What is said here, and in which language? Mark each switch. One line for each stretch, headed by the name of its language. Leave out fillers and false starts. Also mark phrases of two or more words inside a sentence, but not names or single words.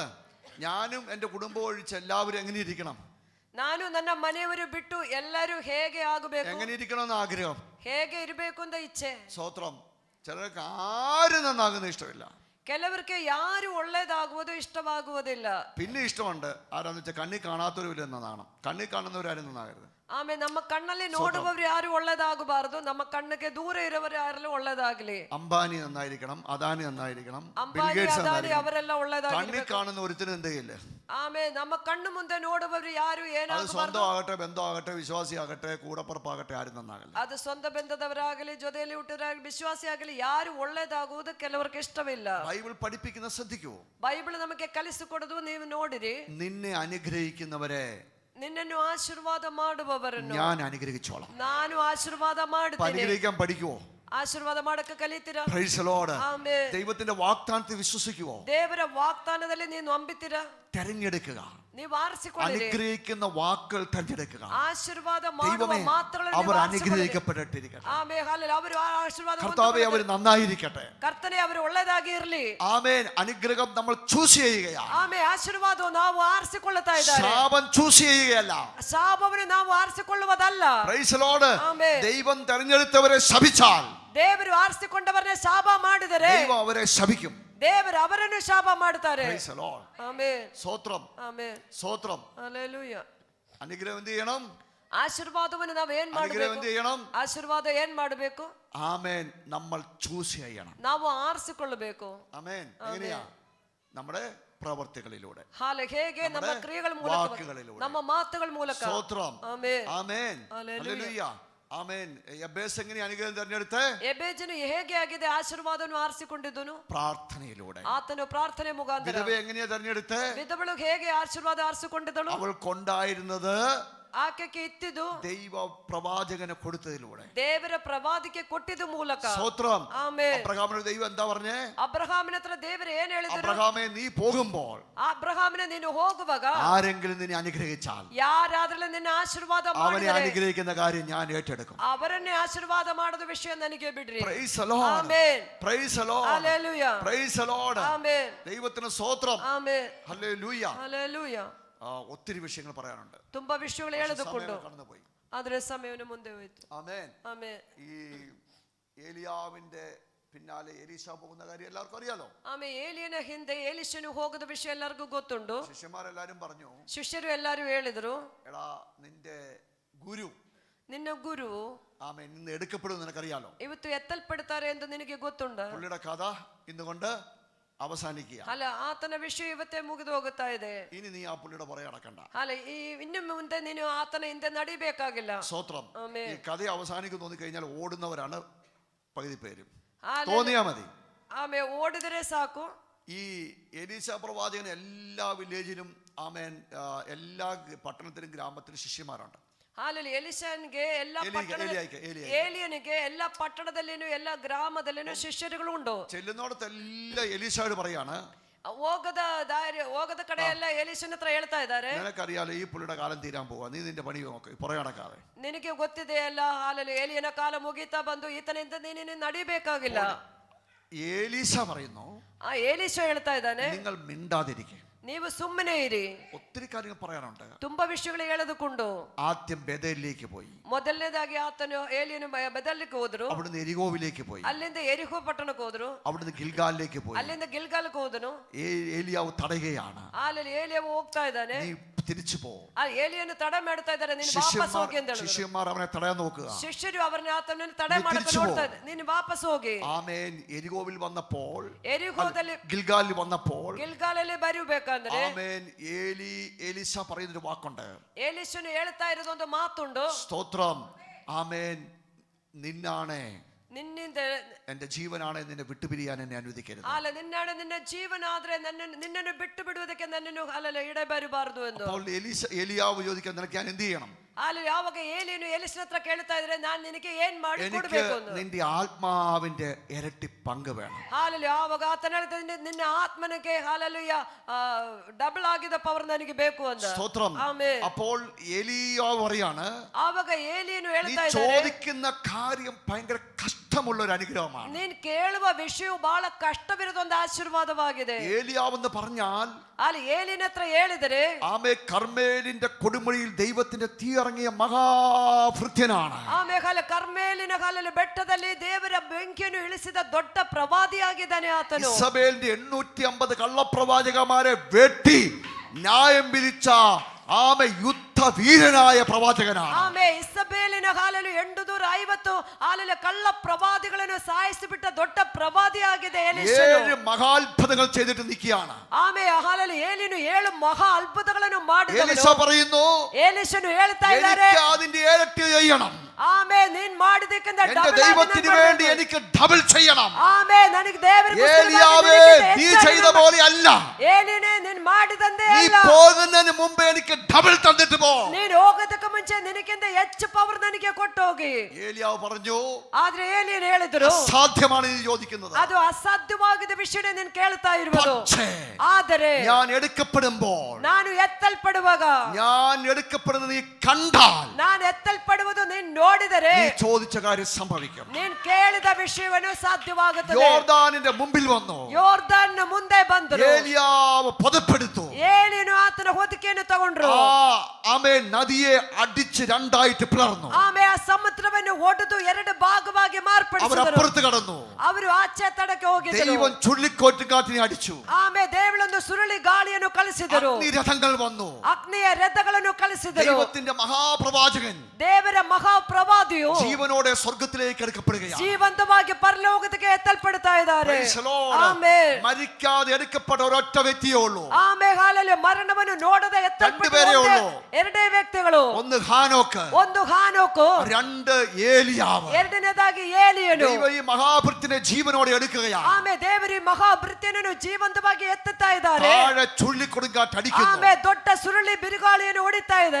Malayalam: ഞാനും എൻ്റെ കുടുംബം ഒഴിച്ച് എല്ലാവരും എങ്ങനെ ഇരിക്കണം?
Kannada: ನಾನು ನನ್ನ ಮನೆಯವರು ಬಿಟ್ಟು ಎಲ್ಲರೂ ಹೇಗೆ ಆಗಬೇಕು?
Malayalam: എങ്ങനെ ഇരിക്കണമെന്ന് ആഗ്രഹം?
Kannada: ಹೇಗೆ ಇರಬೇಕು ಅಂತ ಇಚ್ಛೆ.
Malayalam: സ്തോത്രം. ചിലർക്ക് ആരും നന്നാകുന്ന ഇഷ്ടമില്ല.
Kannada: ಕೆಲವರಿಗೆ ಯಾರು ಒಳ್ಳೇದಾಗುವುದು ಇಷ್ಟವಾಗುವುದಿಲ್ಲ.
Malayalam: പിന്നെ ഇഷ്ടമുണ്ട് ആരാന്ന് വെച്ചാൽ കണ്ണി കാണാത്തവരും എന്നതാണ്. കണ്ണി കാണുന്നവരാരും നന്നാകരുത്.
Kannada: ಆಮೇಲೆ ನಮ್ಮ ಕಣ್ಣಲ್ಲಿ ನೋಡುವವರು ಯಾರು ಒಳ್ಳೇದಾಗಬಾರದು, ನಮ್ಮ ಕಣ್ಣಿಗೆ ದೂರ ಇರುವವರು ಯಾರೆಲ್ಲ ಒಳ್ಳೇದಾಗ್ಲಿ.
Malayalam: അംബാനി നന്നായിരിക്കണം, അദാനി നന്നായിരിക്കണം,
Kannada: ಅಂಬಾನಿ ಅದಾನಿ ಅವರೆಲ್ಲ ಒಳ್ಳೇದಾಗಲಿ.
Malayalam: കണ്ണി കാണുന്ന ഒരുത്തിനും എന്തെയില്ല.
Kannada: ಆಮೇಲೆ ನಮ್ಮ കണ്ണು ಮುಂದೆ ನೋಡುವವರು ಯಾರು
Malayalam: അത്
Kannada: ಏನಾಗಬಾರದು.
Malayalam: സ്വന്തമാകട്ടെ, ബന്ധമാകട്ടെ, വിശ്വാസിയാകട്ടെ, കൂടപ്പുറപ്പാകട്ടെ, ആരും നന്നാകല്ല.
Kannada: ಅದು ಸ್ವಂತ ಬೆಂದದವರಾಗಲಿ ಜೊತೆಯಲ್ಲಿ ಹುಟ್ಟಿದವರಾಗಲಿ ವಿಶ್ವಾಸಿ ಆಗಲಿ ಯಾರು ಒಳ್ಳೇದಾಗುವುದು ಕೆಲವರಿಗೆ ಇಷ್ಟವಿಲ್ಲ.
Malayalam: ബൈബിൾ പഠിപ്പിക്കുന്ന ശ്രദ്ധിക്കൂ.
Kannada: ಬೈಬಲ್ ನಮಗೆ ಕಲಿಸಿಕೊಡುವುದು ನೀವು ನೋಡಿರಿ.
Malayalam: നിന്നെ അനുഗ്രഹിക്കുന്നവരെ
Kannada: ನಿನ್ನನ್ನು ಆಶೀರ್ವಾದ ಮಾಡುವವರನ್ನು
Malayalam: ഞാൻ അനുഗ്രഹിച്ചോളാം.
Kannada: ನಾನು ಆಶೀರ್ವಾದ ಮಾಡುತ್ತೇನೆ.
Malayalam: അനുഗ്രഹിക്കാൻ പഠിക്കുവോ?
Kannada: ಆಶೀರ್ವಾದ ಮಾಡಕ್ಕೆ ಕಲಿತೀರಾ?
English: Praise the Lord.
Kannada: ಆಮೆನ್.
Malayalam: ദൈവത്തിന്റെ വാഗ്ദാനത്തിൽ വിശ്വസിക്കുവോ?
Kannada: ದೇವರ ವಾಗ್ದಾನದಲ್ಲಿ ನೀವು ನಂಬುತ್ತೀರಾ?
Malayalam: തെരഞ്ഞെടുക്കുക.
Kannada: ನೀವು ಆರಿಸಿಕೊಳ್ಳಿರಿ.
Malayalam: അനുഗ്രഹിക്കുന്ന വാക്കുകൾ തെരഞ്ഞെടുക്കുക.
Kannada: ಆಶೀರ್ವಾದ ಮಾಡುವ
Malayalam: ദൈവമേ,
Kannada: ಮಾತುಗಳನ್ನು
Malayalam: അവർ
Kannada: ನೀವು
Malayalam: അനുഗ്രഹിക്കപ്പെട്ടിരിക്കട്ടെ.
Kannada: ಆಮೆನ್. ಹಲ್ಲೆಲೂಯಾ. ಅವರು ಆಶೀರ್ವಾದ
Malayalam: കർത്താവേ, അവർ നന്നായിരിക്കട്ടെ.
Kannada: ಕರ್ತನೇ ಅವರು ಒಳ್ಳೆಯದಾಗಿ ಇರಲಿ.
Malayalam: ആമേൻ. അനുഗ്രഹം നമ്മൾ ചൂസ് ചെയ്യുകയാണ്.
Kannada: ಆಮೆನ್. ಆಶೀರ್ವಾದವು ನಾವು ಆರಿಸಿಕೊಳ್ಳುತ್ತಾ ಇದ್ದಾರೆ.
Malayalam: ശാപം ചൂസ് ചെയ്യുകയല്ല.
Kannada: ಶಾಪವನ್ನು ನಾವು ಆರಿಸಿಕೊಳ್ಳುವುದಲ್ಲ.
English: Praise the Lord.
Kannada: ಆಮೆನ್.
Malayalam: ദൈവം തെരഞ്ഞെടുത്തവരെ ശപിച്ചാൽ
Kannada: ದೇವರು ಆರಿಸಿಕೊಂಡವರನ್ನ ಶಾಪ ಮಾಡಿದರೆ
Malayalam: ദൈവം അവരെ ശപിക്കും.
Kannada: ದೇವರು ಅವರನ್ನು ಶಾಪ ಮಾಡುತ್ತಾರೆ.
English: Praise the Lord.
Kannada: ಆಮೆನ್.
Malayalam: സ്തോത്രം.
Kannada: ಆಮೆನ್.
Malayalam: സ്തോത്രം.
Kannada: ಹಲ್ಲೆಲೂಯ.
Malayalam: അനുഗ്രഹം എന്ത് ചെയ്യണം?
Kannada: ആശീർവാദವನ್ನು ನಾವು ಏನ್
Malayalam: അനുഗ്രഹം
Kannada: ಮಾಡಬೇಕು?
Malayalam: എന്ത് ചെയ്യണം?
Kannada: ಆಶೀರ್ವಾದ ಏನ್ ಮಾಡಬೇಕು?
Malayalam: ആമേൻ. നമ്മൾ ചൂസ് ചെയ്യണം.
Kannada: ನಾವು ಆರಿಸಿಕೊಳ್ಳಬೇಕು.
Malayalam: ആമേൻ. എങ്ങനെയാ? നമ്മുടെ പ്രവർത്തികളിലൂടെ,
Kannada: ಹೇಗೆ? ನಮ್ಮ ಕ್ರಿಯೆಗಳ ಮೂಲಕ,
Malayalam: വാക്കുകളിലൂടെ,
Kannada: ನಮ್ಮ ಮಾತುಗಳ ಮೂಲಕ.
Malayalam: സ്തോത്രം.
Kannada: ಆಮೆನ್.
Malayalam: ആമേൻ. ഹല്ലേലൂയ. ആമേൻ. എബേസ് എങ്ങനെ അനുഗ്രഹം തെരഞ്ഞെടുത്ത്?
Kannada: ಎಬೇಜನು ಹೇಗೆ ಆಗಿದೆ ಆಶೀರ್ವಾದವನ್ನು ಆರಿಸಿಕೊಂಡಿದ್ದನು?
Malayalam: പ്രാർത്ഥനയിലൂടെ.
Kannada: ಆತನು ಪ್ರಾರ್ಥನೆ ಮುಖಾಂತರ.
Malayalam: വിധവ എങ്ങനെയാ തെരഞ്ഞെടുത്ത്?
Kannada: ವಿಧವಳು ಹೇಗೆ ಆಶೀರ್ವಾದ ಆರಿಸಿಕೊಂಡಿದ್ದಳು?
Malayalam: അവൾക്കുണ്ടായിരുന്നത്
Kannada: ಆಕೆಗೆ ಇತ್ತಿದ್ದು
Malayalam: ദൈവ പ്രവാചകനെ കൊടുത്തതിലൂടെ,
Kannada: ದೇವರ ಪ್ರವಾದಿಗೆ ಕೊಟ್ಟಿದ್ದು ಮೂಲಕ.
Malayalam: സ്തോത്രം.
Kannada: ಆಮೆನ್.
Malayalam: അബ്രഹാമിനോട് ദൈവം എന്താ പറഞ്ഞേ?
Kannada: ಅಬ್ರಹಾಮನ ಹತ್ರ ದೇವರು ಏನ್ ಹೇಳಿದ್ರು?
Malayalam: അബ്രഹാമേ, നീ പോകുമ്പോൾ
Kannada: ಅಬ್ರಹಾಮನ ನೀನು ಹೋಗುವಾಗ
Malayalam: ആരെങ്കിലും നിന്നെ അനുഗ്രഹിച്ചാൽ
Kannada: ಯಾರಾದ್ರೂ ನಿನ್ನ ಆಶೀರ್ವಾದ
Malayalam: അവനെ
Kannada: ಮಾಡಿದರೆ
Malayalam: അനുഗ്രഹിക്കുന്ന കാര്യം ഞാൻ ഏറ്റെടുക്കും.
Kannada: ಅವರನ್ನೇ ಆಶೀರ್ವಾದ ಮಾಡೋದು ವಿಷಯ ನನಗೆ ಬಿಡ್ರಿ.
English: Praise the Lord.
Kannada: ಆಮೆನ್.
English: Praise the Lord.
Kannada: ಹಲ್ಲೆಲೂಯಾ.
English: Praise the Lord.
Kannada: ಆಮೆನ್.
Malayalam: ദൈവത്തിന് സ്തോത്രം.
Kannada: ಆಮೆನ್.
Malayalam: ഹല്ലേലൂയ.
Kannada: ಹಲ್ಲೆಲೂಯಾ.
Malayalam: ഒത്തിരി വിഷയങ്ങൾ പറയാനുണ്ട്.
Kannada: ತುಂಬಾ ವಿಷಯಗಳು ಹೇಳೋದಕ್ಕೊಂಡು
Malayalam: കടന്നുപോയി.
Kannada: ಆದ್ರೆ ಸಮಯವನ್ನು ಮುಂದೆ ಹೋಯ್ತು.
Malayalam: ആമേൻ.
Kannada: ಆಮೆನ್.
Malayalam: ഈ ഏലിയാവിന്റെ പിന്നാലെ എലീശ പോകുന്ന കാര്യം എല്ലാവർക്കും അറിയാലോ.
Kannada: ಆಮೇಲೆ ಏಲಿಯನ ಹಿಂದೆ ಎಲೀಷನು ಹೋಗದ ವಿಷಯ ಎಲ್ಲರಿಗೂ ಗೊತ್ತುಂಟು.
Malayalam: ശിഷ്യന്മാരെല്ലാരും പറഞ്ഞു,
Kannada: ಶಿಷ್ಯರು ಎಲ್ಲರೂ ಹೇಳಿದ್ರು,
Malayalam: എടാ, നിന്റെ ഗുരു,
Kannada: ನಿನ್ನ ಗುರು
Malayalam: ആമേൻ, ഇന്ന് എടുക്കപ്പെടും നിനക്കറിയാലോ.
Kannada: ಇವತ್ತು ಎತ್ತಲ್ಪಡ್ತಾರೆ ಎಂದು ನಿನಗೆ ಗೊತ್ತುಂಟ.
Malayalam: പുള്ളിയുടെ കഥ ഇന്നുകൊണ്ട് അവസാനിക്കുക.
Kannada: ಅಲ್ಲ, ಆತನ ವಿಷಯ ಇವತ್ತೇ ಮುಗಿದು ಹೋಗುತ್ತಾ ಇದೆ.
Malayalam: ഇനി നീ ആ പുള്ളിയുടെ പുറകെ നടക്കണ്ട.
Kannada: ಅಲ್ಲ, ಇನ್ನು ಮುಂದೆ ನೀನು ಆತನ ಹಿಂದೆ ನಡಿಬೇಕಾಗಿಲ್ಲ.
Malayalam: സ്തോത്രം. ആമേൻ. ഈ കഥ അവസാനിക്കും തോന്നിക്കഴിഞ്ഞാൽ ഓടുന്നവരാണ് പകുതി പേരും.
Kannada: ಹಾಲೆ-
Malayalam: തോന്നിയാ മതി.
Kannada: ಆಮೇಲೆ ಓಡಿದರೆ ಸಾಕು.
Malayalam: ഈ എലീശ പ്രവാചകൻ എല്ലാ വില്ലേജിലും, ആമേൻ, എല്ലാ പട്ടണത്തിലും ഗ്രാമത്തിലും ശിഷ്യന്മാരുണ്ട്.
Kannada: ಹಾಲಲ್ಲಿ ಎಲಿಶನ್ಗೆ ಎಲ್ಲ ಏಲಿಯನಿಗೆ ಎಲ್ಲ ಪಟ್ಟಣದಲ್ಲಿನೂ ಎಲ್ಲ ಗ್ರಾಮದಲ್ಲಿನೂ ಶಿಷ್ಯರುಗಳು ಉಂಟು.
Malayalam: ചെല്ലുന്നോടത്തെല്ലാം എലീശയോട് പറയാണ്,
Kannada: ಹೋಗದ ಕಡೆ ಎಲ್ಲ ಎಲೀಶನ ಹತ್ರ ಹೇಳ್ತಾ ಇದ್ದಾರೆ,
Malayalam: നിനക്കറിയാലോ ഈ പുള്ളിയുടെ കാലം തീരാൻ പോവാ, നീ നിന്റെ പണി നോക്ക്, പുറകെ നടക്കാതെ.
Kannada: ನಿನಗೆ ಗೊತ್ತಿದೆ ಅಲ್ಲ, ಹಾಲಲ್ಲಿ ಏಲಿಯನ ಕಾಲ ಮುಗೀತಾ ಬಂದು ಈತನಿಂದ ನೀನು ನಡಿಬೇಕಾಗಿಲ್ಲ.
Malayalam: എലീശ പറയുന്നു,
Kannada: ಆ ಎಲೀಶ ಹೇಳ್ತಾ ಇದ್ದಾನೆ,
Malayalam: നിങ്ങൾ മിണ്ടാതിരിക്കുക,
Kannada: ನೀವು ಸುಮ್ಮನೆ ಇರಿ.
Malayalam: ഒത്തിരി കാര്യങ്ങൾ പറയാനുണ്ട്.
Kannada: ತುಂಬಾ ವಿಷಯಗಳು ಹೇಳೋದಕ್ಕುಂಟು.
Malayalam: ആദ്യം ബേഥേലിലേക്ക് പോയി.
Kannada: ಮೊದಲನೇದಾಗಿ ಆತನು ಏಲಿಯನು ಬೆದಲಿಕ್ಕೆ ಹೋದ್ರು.
Malayalam: അവിടുന്ന് എരികോവിലേക്ക് പോയി.
Kannada: ಅಲ್ಲಿಂದ ಎರಿಹೋ ಪಟ್ಟಣಕ್ಕೆ ಹೋದ್ರು.
Malayalam: അവിടുന്ന് ഗിൽഗാലിലേക്ക് പോയി.
Kannada: ಅಲ್ಲಿಂದ ಗಿಲ್ಗಾಲಕ್ಕೆ ಹೋದನು.
Malayalam: ഏലിയാവ് തടയുകയാണ്.
Kannada: ಅಲ್ಲಿ ಏಲಿಯಾವು ಹೋಗ್ತಾ ಇದ್ದಾನೆ.
Malayalam: നീ തിരിച്ചു പോ.
Kannada: ಆ ಏಲಿಯನ್ನು ತಡೆ ಮಾಡ್ತಾ ಇದ್ದಾರೆ. ನೀನು ವಾಪಸ್ ಹೋಗಿ ಅಂತ ಹೇಳಿದ್ರು.
Malayalam: ಶಿಷ್ಯന്മാർ അവനെ തടയാൻ നോക്കുക.
Kannada: ಶಿಷ್ಯರು ಅವರನ್ನ ಆತನನ್ನು ತಡೆ ಮಾಡಕ್ಕೆ ನೋಡ್ತಾ ಇದ್ದಾರೆ. ನೀನು ವಾಪಸ್ ಹೋಗಿ.
Malayalam: ആമേൻ. എരികോവിൽ വന്നപ്പോൾ,
Kannada: ಎರಿಹೋದಲ್ಲಿ
Malayalam: ഗിൽഗാലിൽ വന്നപ്പോൾ,
Kannada: ಗಿಲ್ಗಾಲಲ್ಲಿ ಬರಬೇಕಂದ್ರೆ
Malayalam: ആമേൻ, എലീശ പറയുന്നൊരു വാക്കുണ്ട്.
Kannada: ಏಲಿಶನು ಹೇಳ್ತಾ ಇರೋದು ಒಂದು ಮಾತುಂಟು.
Malayalam: സ്തോത്രം. ആമേൻ. നിന്നാണ്
Kannada: ನಿನ್ನಿಂದ
Malayalam: എന്റെ ജീവനാണ് നിന്നെ വിട്ടുപിരിയാൻ എന്നെ അനുവദിക്കരുത്.
Kannada: ಅಲ್ಲ, ನಿನ್ನಾണ് ನಿನ್ನ ಜೀವನ ಆದ್ರೆ ನಿನ್ನನ್ನು ಬಿಟ್ಟು ಬಿಡುವುದಕ್ಕೆ ನನ್ನನ್ನು ಅಲ್ಲ ಇಡಬಾರದು ಎಂದು.
Malayalam: അപ്പോൾ ഏലിയാവ് ചോദിക്കാൻ, നിനക്ക് ഞാൻ എന്ത് ചെയ്യണം?
Kannada: ಅಲ್ಲಿ ಯಾವಾಗ ಏಲಿಯನು ಎಲಿಸನ ಹತ್ರ ಕೇಳ್ತಾ ಇದ್ರೆ, ನಾನು ನಿನಗೆ ಏನ್ ಮಾಡಿ ಕೊಡಬೇಕು ಅಂತ.
Malayalam: നിന്റെ ആത്മാവിന്റെ ഇരട്ടി പങ്ക് വേണം.
Kannada: ಹಾಲಲ್ಲಿ ಯಾವಾಗ ಆತನ ಹೇಳ್ತಾನೆ, ನಿನ್ನ ಆತ್ಮನಿಗೆ ಹಾಲಲ್ಲುಯ್ಯ ಡಬಲ್ ಆಗಿದ ಪವರ್ ನನಗೆ ಬೇಕು ಅಂತ.
Malayalam: സ്തോത്രം.
Kannada: ಆಮೆನ್.
Malayalam: അപ്പോൾ ഏലിയാവ് പറയാണ്,
Kannada: ಆವಾಗ ಏಲಿಯನು
Malayalam: നീ
Kannada: ಹೇಳ್ತಾ ಇದ್ದಾರೆ,
Malayalam: ചോദിക്കുന്ന കാര്യം ഭയങ്കര കഷ്ടമുള്ള ഒരു അനുഗ്രഹമാണ്.
Kannada: ನೀನ್ ಕೇಳುವ ವಿಷಯವು ಬಹಳ ಕಷ್ಟವಿರೋದು ಒಂದು ಆಶೀರ್ವಾದವಾಗಿದೆ.
Malayalam: ഏലിയാവ് എന്ന് പറഞ്ഞാൽ,
Kannada: ಅಲ್ಲಿ ಏಲಿನ ಹತ್ರ ಹೇಳಿದರೆ,
Malayalam: ആമേ, കർമ്മേലിന്റെ കൊടുമുടിയിൽ ദൈവത്തിന്റെ തീ ഇറങ്ങിയ മഹാഭൃത്യനാണ്.
Kannada: ಆಮೇಲೆ ಕರ್ಮೇಲಿನ ಕಾಲಲ್ಲಿ ಬೆಟ್ಟದಲ್ಲಿ ದೇವರ ಬೆಂಕಿಯನ್ನು ಇಳಿಸಿದ ದೊಡ್ಡ ಪ್ರವಾದಿಯಾಗಿದ್ದಾನೆ ಆತನು.
Malayalam: ഇസബേലിന്റെ 850 കള്ളപ്രവാചകന്മാരെ വെട്ടി ന്യായം വിധിച്ച ആമേ യുദ്ധവീരനായ പ്രവാചകനാണ്.
Kannada: ಆಮೇ ಇಸಬೇಲಿನ ಕಾಲಲ್ಲಿ 850 ಆಲಲ್ಲಿ ಕಳ್ಳ ಪ್ರವಾದಿಗಳನ್ನು ಸಾಯಿಸಿಬಿಟ್ಟ ದೊಡ್ಡ ಪ್ರವಾದಿಯಾಗಿದೆ ಎಲೀಷನು.
Malayalam: 7 മഹാത്ഭുതങ്ങൾ ചെയ്തിട്ട് നിൽക്കുകയാണ്.
Kannada: ಆಮೇ ಹಾಲಲ್ಲಿ ಏಲಿನು 7 ಮಹಾ ಅದ್ಭುತಗಳನ್ನು ಮಾಡಿದವನು.
Malayalam: എലീശ പറയുന്നു,
Kannada: ಎಲೀಷನು ಹೇಳ್ತಾ ಇದ್ದಾರೆ,
Malayalam: എനിക്ക് അതിന്റെ ഇരട്ടി ചെയ്യണം.
Kannada: ಆಮೇ ನೀನ್ ಮಾಡಿದಕ್ಕಿಂತ
Malayalam: എന്റെ ദൈവത്തിന് വേണ്ടി എനിക്ക് ഡബിൾ ചെയ്യണം.
Kannada: ಆಮೇ ನನಗೆ ದೇವರ
Malayalam: ഏലിയാവേ, നീ ചെയ്ത പോലെ അല്ല.
Kannada: ಏಲಿನೇ ನೀನ್ ಮಾಡಿದಂತೆ
Malayalam: നീ
Kannada: ಅಲ್ಲ.
Malayalam: പോകുന്നതിന് മുമ്പേ എനിക്ക് ഡബിൾ തന്നിട്ട് പോ.
Kannada: ನೀನು ಹೋಗೋದಕ್ಕೆ ಮುಂಚೆ ನಿನಗಿಂತ ಹೆಚ್ಚು ಪವರ್ ನನಗೆ ಕೊಟ್ಟು ಹೋಗಿ.
Malayalam: ഏലിയാവ് പറഞ്ഞു,
Kannada: ಆದ್ರೆ ಏಲಿಯನ್ ಹೇಳಿದ್ರು,
Malayalam: അസാധ്യമാണ് നീ ചോദിക്കുന്നത്.
Kannada: ಅದು ಅಸಾಧ್ಯವಾದ ವಿಷಯ ನೀನು ಕೇಳ್ತಾ ಇರುವುದು.
Malayalam: പക്ഷേ
Kannada: ಆದರೆ
Malayalam: ഞാൻ എടുക്കപ്പെടുമ്പോൾ,
Kannada: ನಾನು ಎತ್ತಲ್ಪಡುವಾಗ,
Malayalam: ഞാൻ എടുക്കപ്പെടുന്നത് നീ കണ്ടാൽ,
Kannada: ನಾನು ಎತ್ತಲ್ಪಡುವುದು ನೀನು ನೋಡಿದರೆ,
Malayalam: നീ ചോദിച്ച കാര്യം സംഭവിക്കും.
Kannada: ನೀನು ಕೇಳಿದ ವಿಷಯವನ್ನು ಸಾಧ್ಯವಾಗುತ್ತದೆ.
Malayalam: യോർദാനിന്റെ മുമ്പിൽ വന്നു.
Kannada: ಯೋರ್ದಾನ್ ಮುಂದೆ ಬಂದರು.
Malayalam: ഏലിയാവ് പുതപ്പെടുത്തു.
Kannada: ಏಲಿಯನು ಆತನ ಹೊದಿಕೆಯನ್ನು ತಗೊಂಡ್ರು.
Malayalam: ആമേൻ, നദിയെ അടിച്ച് രണ്ടായിട്ട് പിളർന്നു.
Kannada: ಆಮೇಲೆ ಆ ಸಮುದ್ರವನ್ನು ಒಡೆದು 2 ಭಾಗವಾಗಿ
Malayalam: അവർ
Kannada: ಮಾರ್ಪಡಿಸಿದರು.
Malayalam: അപ്പുറത്ത് കടന്നു.
Kannada: ಅವರು ಆಚೆ ತಡಕ್ಕೆ ಹೋಗಿದರು.
Malayalam: ദൈവം ചുഴലിക്കാറ്റിനെ അടിച്ചു.
Kannada: ಆಮೇಲೆ ದೇವರೊಂದು ಸುರುಳಿ ಗಾಳಿಯನ್ನು ಕಳಿಸಿದರು.
Malayalam: അഗ്നിരഥങ്ങൾ വന്നു.
Kannada: ಅಗ್ನಿಯ ರಥಗಳನ್ನು ಕಳಿಸಿದರು.
Malayalam: ദൈവത്തിന്റെ മഹാപ്രവാചകൻ
Kannada: ದೇವರ ಮಹಾಪ್ರವಾದಿಯು
Malayalam: ജീവനോടെ സ്വർഗത്തിലേക്ക് എടുക്കപ്പെടുകയാണ്.
Kannada: ಜೀವಂತವಾಗಿ ಪರಲೋಕಕ್ಕೆ ಎತ್ತಲ್ಪಡ್ತಾ ಇದ್ದಾರೆ.
English: Praise the Lord.
Kannada: ಆಮೆನ್.
Malayalam: മരിക്കാതെ എടുക്കപ്പെട്ട ഒരൊറ്റ വ്യക്തിയേ ഉള്ളൂ.
Kannada: ಆಮೇಲೆ ಹಾಲಲ್ಲಿ ಮರಣವನ್ನು ನೋಡದೆ
Malayalam: രണ്ടുപേരേ ഉള്ളൂ.
Kannada: ಎರಡೇ ವ್ಯಕ್ತಿಗಳು.
Malayalam: ഒന്ന് ഹാനോക്ക്,
Kannada: ಒಂದು ಹಾನೋಕು,
Malayalam: 2 ഏലിയാവ്.
Kannada: ಎರಡನೇದಾಗಿ ಏಲಿಯನು.
Malayalam: ദൈവം ഈ മഹാഭൃത്തിനെ ജീവനോടെ എടുക്കുകയാണ്.
Kannada: ಆಮೇಲೆ ದೇವರ ಮಹಾಭೃತ್ಯನನ್ನು ಜೀವಂತವಾಗಿ ಎತ್ತುತ್ತಾ ಇದ್ದಾರೆ.
Malayalam: താഴെ ചുഴലിക്കൊടുങ്കാറ്റ് അടിക്കുന്നു.
Kannada: ಆಮೇಲೆ ದೊಡ್ಡ ಸುರುಳಿ ಬಿರುಗಾಳಿಯನ್ನು ಹೊಡಿತಾ ಇದೆ.